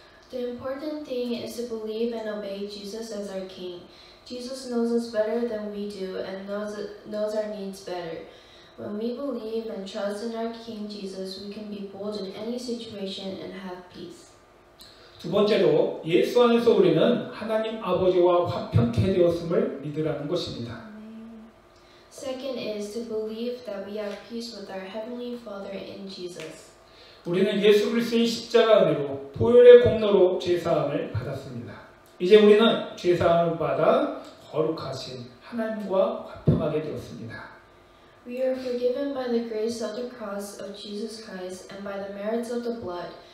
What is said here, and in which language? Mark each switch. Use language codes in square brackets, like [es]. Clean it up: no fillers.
[en] The important thing is to believe and obey Jesus as our King. Jesus knows us better than we do and knows our needs better. When we believe and trust in our King Jesus, we can be bold in any situation and have peace. [ko] 두 번째로 예수 안에서 우리는 하나님 아버지와 화평케 되었음을 믿으라는 것입니다. [en] Second is to believe that we have peace with our Heavenly Father in Jesus. [ko] 우리는 예수 그리스도의 십자가 은혜로 보혈의 공로로 죄사함을 받았습니다. 이제 우리는 죄사함을 받아 거룩하신 하나님과 화평하게 되었습니다. [en] We are forgiven by the grace of the cross of Jesus Christ and by the merits of the blood.